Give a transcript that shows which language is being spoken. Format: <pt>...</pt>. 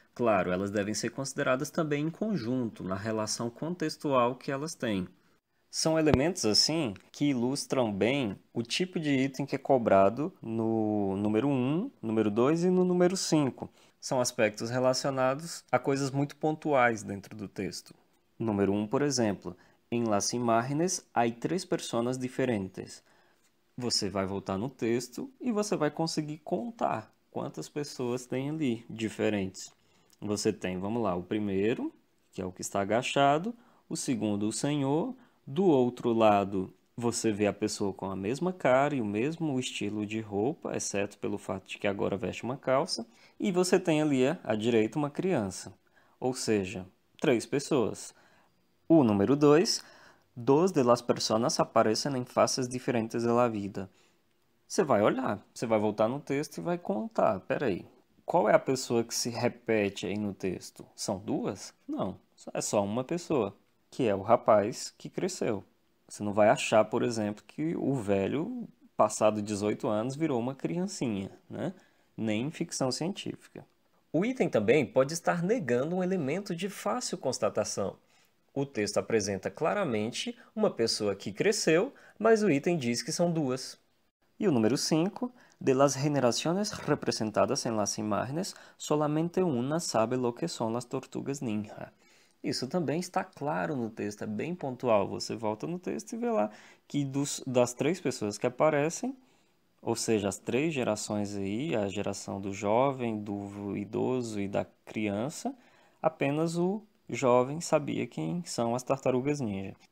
<pt>Claro, elas devem ser consideradas também em conjunto, na relação contextual que elas têm. São elementos, assim, que ilustram bem o tipo de item que é cobrado no número 1, número 2 e no número 5. São aspectos relacionados a coisas muito pontuais dentro do texto. Número 1, por exemplo, em</pt> <es>las imágenes hay tres personas diferentes.</es> <pt>Você vai voltar no texto e você vai conseguir contar quantas pessoas tem ali diferentes. Você tem, vamos lá, o primeiro, que é o que está agachado, o segundo, o senhor, do outro lado, você vê a pessoa com a mesma cara e o mesmo estilo de roupa, exceto pelo fato de que agora veste uma calça, e você tem ali à direita uma criança, ou seja, três pessoas. O número 2,</pt> <es>dos de las personas aparecen en fases diferentes de la vida.</es> <pt>Você vai olhar, você vai voltar no texto e vai contar. Peraí, qual é a pessoa que se repete aí no texto? São duas? Não, é só uma pessoa, que é o rapaz que cresceu. Você não vai achar, por exemplo, que o velho, passado 18 anos, virou uma criancinha, né? Nem em ficção científica. O item também pode estar negando um elemento de fácil constatação. O texto apresenta claramente uma pessoa que cresceu, mas o item diz que são duas. E o número 5,</pt> <es>de las generaciones representadas en las imágenes, solamente una sabe lo que son las tortugas ninja.</es> <pt>Isso também está claro no texto, é bem pontual. Você volta no texto e vê lá que das três pessoas que aparecem, ou seja, as três gerações aí, a geração do jovem, do idoso e da criança, apenas o jovem sabia quem são as tartarugas ninja.</pt>